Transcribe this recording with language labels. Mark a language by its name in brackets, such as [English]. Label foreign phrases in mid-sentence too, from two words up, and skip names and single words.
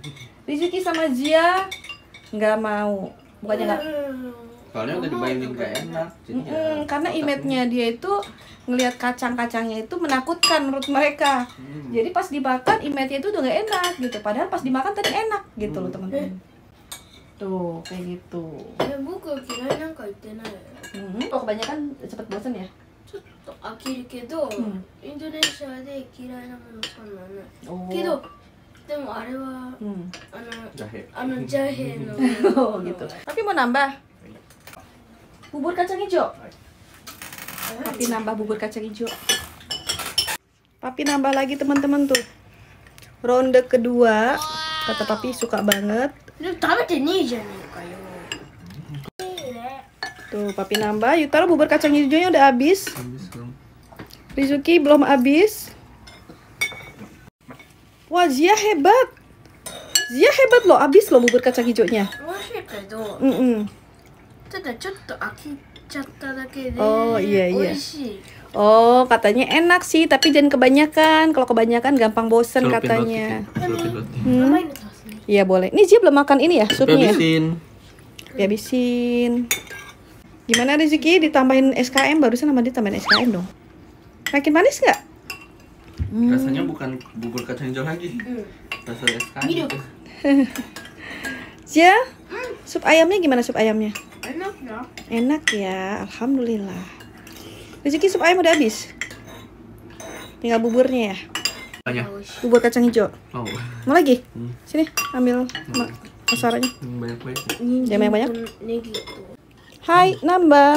[Indonesian] Rizuki sama Zia nggak mau, bukannya nggak. Soalnya udah dibayangin gak enak. Jadinya Karena image-nya dia itu ngelihat kacang-kacangnya itu menakutkan menurut mereka. Jadi pas dimakan image-nya itu udah gak enak gitu. Padahal pas dimakan tadi enak gitu loh teman-teman. Tuh kayak gitu. [Japanese] 僕は嫌いなんか言ってないよ。 [Indonesian] Oh kebanyakan cepet bosan ya? [Japanese] ちょっと飽きるけど、インドネシアで嫌いなものそんなない。けど、でもあれは、 [Indonesian] jahe. [Japanese] ジャヘの [Indonesian] Oh gitu. Tapi mau nambah bubur kacang hijau. Papi nambah bubur kacang hijau. Papi nambah lagi teman-teman tuh. Ronde kedua. Kata papi suka banget. [Japanese] でも食べてねえじゃねえかよ。 [Indonesian] Tuh, papi nambah. Yutaro bubur kacang hijaunya udah habis. Habis dong. Rizuki belum habis. Wah, Zia hebat. Zia hebat loh, habis loh bubur kacang hijaunya. [Japanese] 美味しいけど、 Mm-mm. ただちょっと飽きちゃっただけで、 [Indonesian] Oh, iya, iya. [Japanese] 美味しい。 [Indonesian] Oh, katanya enak sih, tapi jangan kebanyakan. Kalau kebanyakan gampang bosen Celupin katanya. roti, celupin roti. [Japanese] 甘いの足すね。 [Indonesian] Iya boleh. Ini Zia belum makan ini ya, supnya. Habisin. Dihabisin. Gimana Rizuki? Ditambahin SKM, barusan sama dia tambahin SKM dong. Makin manis nggak? Rasanya bukan bubur kacang hijau lagi. Rasa SKM. Milk. Zia, sup ayamnya gimana sup ayamnya? [Japanese] エナッな。 [Indonesian] Enak ya, alhamdulillah. Rizuki sup ayam udah habis. Tinggal buburnya ya. Banyak. Bubur kacang hijau. Oh. Mau lagi? Sini, ambil masaranya. Banyak-banyak. Jangan banyak-banyak. [Japanese] ネギと。 [Indonesian] Hai, nambah.